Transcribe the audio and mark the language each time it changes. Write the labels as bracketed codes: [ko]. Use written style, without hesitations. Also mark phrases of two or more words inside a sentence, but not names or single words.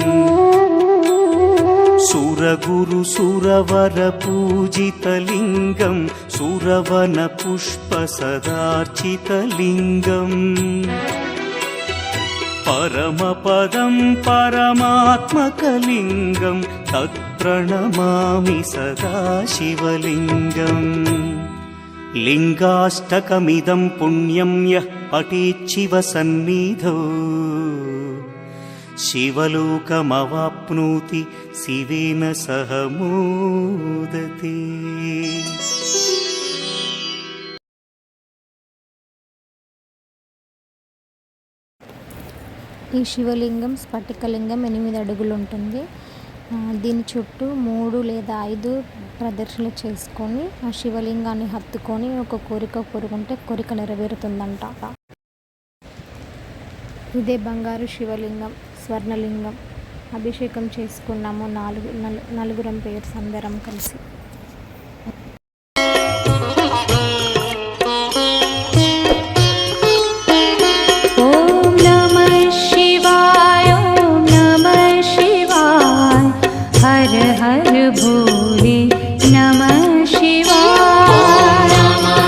[sa] सुरगुरुसुरवरपूजितलिङ्गं सुरवनपुष्पसदार्चितलिङ्गम् परमपदं परमात्मकलिङ्गं तत्प्रणमामि सदा शिवलिङ्गम् लिङ्गाष्टकमिदं पुण्यं यः पठेच्छिवसन्निधौ शिवलोकमवाप्नोति शिवेन सह मोदते। [te] ఈ శివలింగం స్ఫటికలింగం 8 అడుగులు ఉంటుంది. దీని చుట్టూ 3 లేదా 5 ప్రదక్షిణలు చేసుకొని ఆ శివలింగాన్ని హత్తుకొని ఒక కోరిక కోరుకుంటే కోరిక నెరవేరుతుందంట. ఇదే బంగారు శివలింగం, స్వర్ణలింగం. అభిషేకం చేసుకున్నాము నలుగురం పేర్స్ అందరం కలిసి. [sa] भोले नमः शिवाय नमः